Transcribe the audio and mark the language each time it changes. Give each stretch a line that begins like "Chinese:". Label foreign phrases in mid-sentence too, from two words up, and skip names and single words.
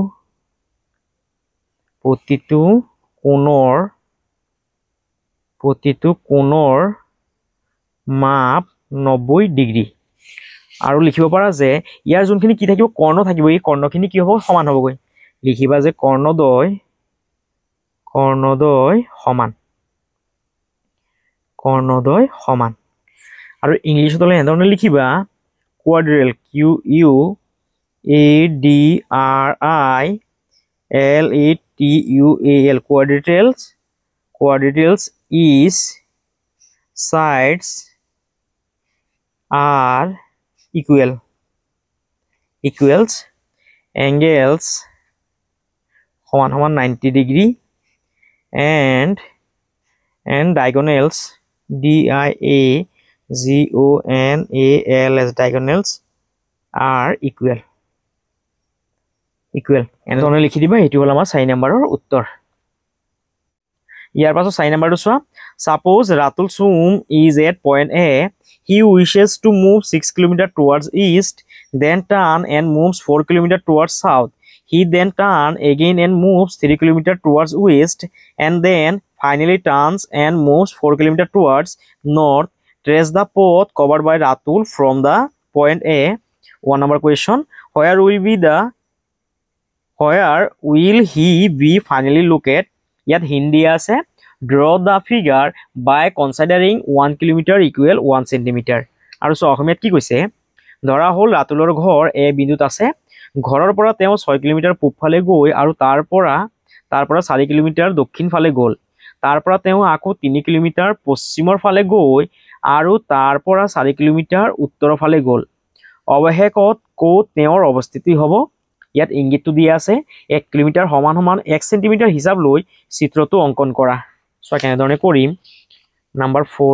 Assamese: কোণৰ মাপ 90 ডিগ্ৰী আৰু লিখিব পাৰা যে ইয়াৰ যোনখিনি কি থাকিব কৰ্ণ থাকিব এই কৰ্ণখিনি কি হ'ব সমান হ'বগৈ লিখিবা যে কৰ্ণদ্বয় সমান আৰু ইংলিছত হ'লে এনেধৰণে লিখিবা কোৱাড্ৰিলেটাৰেল
English: QUADRILATERAL quadrilaterals is sides are equals angles
Assamese: সমান সমান 90 ডিগ্ৰী
English: and diagonals DIAGONALS diagonals are equal
Assamese: এনেধৰণে লিখি দিবা এইটো হ'ল আমাৰ 4 নম্বৰৰ উত্তৰ ইয়াৰ পাছত 4 নম্বৰটো চোৱা
English: suppose Ratul Sum is at point A he wishes to move 6 km towards east then turn and moves 4 km towards south he then turn again and moves 3 km towards west and then finally turns and moves 4 km towards north trace the path covered by Ratul from the point A 1 number question where will he be finally located
Assamese: ইয়াত হিন্দী আছে
English: draw the figure by considering 1 km equal 1 cm
Assamese: আৰু সো অসমীয়াত কি কৈছে ধৰা হ'ল ৰাতুলৰ ঘৰ এ বিন্দুত আছে ঘৰৰ পৰা তেওঁ 6 কিলোমিটাৰ পূবফালে গৈ আৰু তাৰ পৰা 4 কিলোমিটাৰ দক্ষিণ ফালে গ'ল তাৰ পৰা তেওঁ আকৌ 3 কিলোমিটাৰ পশ্চিমৰ ফালে গৈ আৰু তাৰ পৰা 4 কিলোমিটাৰ উত্তৰৰ ফালে গ'ল অৱশেষত ক'ত তেওঁৰ অৱস্থিতি হ'ব ইয়াত ইংগিতটো দিয়া আছে 1 কিলোমিটাৰ সমান সমান 1 সেন্টিমিটাৰ হিচাপ লৈ চিত্ৰটো অঙ্কন কৰা সো কেনেধৰণে কৰিম নাম্বাৰ